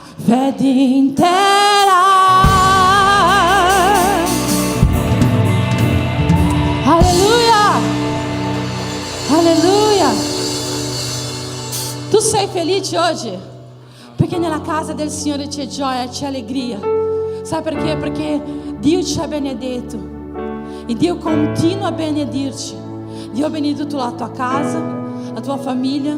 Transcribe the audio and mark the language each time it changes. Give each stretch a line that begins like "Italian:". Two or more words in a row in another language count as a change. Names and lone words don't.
Portuguese: fede inteira. Aleluia, aleluia.
Italian: Tu sei felice oggi? Perché nella casa del Signore c'è gioia, c'è allegria. Sai perché? Perché Dio ci ha benedetto e Dio continua a benedirci. Dio ha benedetto la tua casa, la tua famiglia.